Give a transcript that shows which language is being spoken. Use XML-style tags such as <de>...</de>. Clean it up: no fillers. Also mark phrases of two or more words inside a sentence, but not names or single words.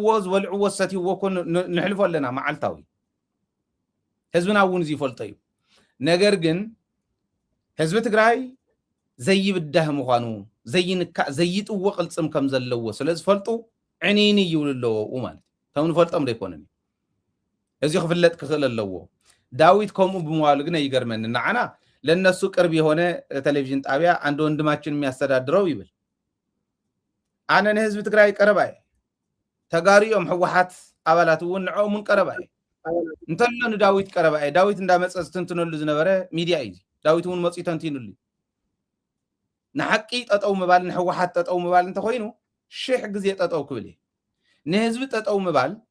<ti>ዝበልዕዎ ሰትይዎ ኮን ንሕልፎ ኣለና መዓልታዊ ህዝብና እውን ይፈልጦ እዩ ነገር ግን ህዝቢ ትግራይ ዘይብዳህ ምዃኑ ዘይጥዎ ቅልጽም ከም ዘለዎ ስለዝፈልጡ ዕኒኒ ይውልለዎ ማለት ተውን ፈልጦም ደይኮነን እዚ ክፍለጥ ክኽእል ኣለዎ ዳዊት ከምኡ ብምዋሉ ግን ይገርመን ንዓና</ti> <am>ለነሱ ቅርብ የሆነ ቴሌቪዥን ጣቢያ አንድ ወንድማችን የሚያስተዳድረው</am> <ti>ይብል አነ ለህዝብ ትግራይ ቀረባይ ተጋሪዮም ህወሓት አባላት እውን ንዖሙን ቀረባይ እንተለን ዳዊት ቀረባይ ዳዊት እንዳመጸስ ትንትነሉ ዝነበረ ሚዲያ እዩ ዳዊት እውን መጽኡ ተንቲኑሉ ንሐቂ ጠጠው መባል ንህወሓት ጠጠው መባል እንተኮይኑ ሽሕ ግዜ ጠጠው ክብል ንህዝብ ጠጠው መባል</ti>